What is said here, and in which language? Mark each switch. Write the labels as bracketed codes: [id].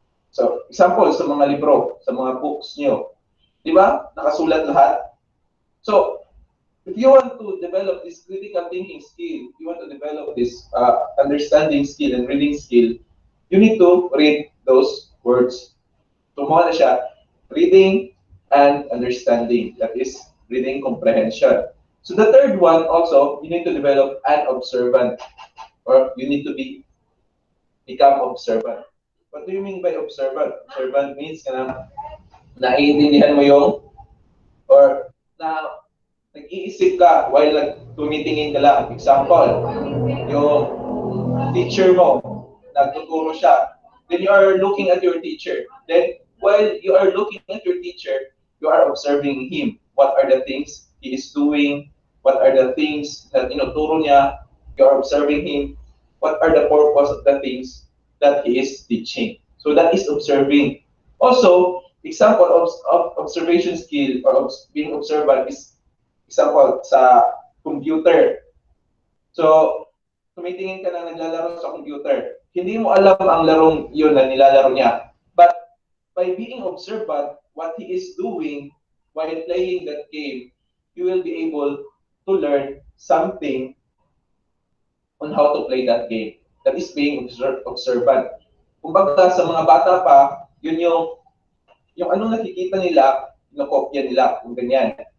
[tl] So, example, sa mga libro, sa mga books nyo, di ba? Nakasulat lahat. [en] So, if you want to develop this critical thinking skill, if you want to develop this understanding skill and reading skill, you need to read those words. [tl] So, mga na siya, reading and understanding. [en] That is reading comprehension. So, the third one also, you need to develop an observant, or you need to become observant. What do you mean by observant? Observant means [tl] na naiintindihan mo yung, or na nag-iisip ka while tumitingin ka lang. Example, yung teacher mo, nagtuturo siya. [en] Then you are looking at your teacher. Then while you are looking at your teacher, you are observing him. What are the things he is doing? What are the things that [tl] tinuturo niya? [en] You are observing him. What are the purpose of the things that he is teaching? So that is observing. Also, example of observation skill or being observant is example sa computer. [tl] So, tumitingin ka na naglalaro sa computer. Hindi mo alam ang larong yun na nilalaro niya. [en] But by being observant, what he is doing while playing that game, you will be able to learn something on how to play that game. That is being observant. [tl] Kumbaga sa mga bata pa, yun yung anong nakikita nila, nakopya nila, kung ganyan.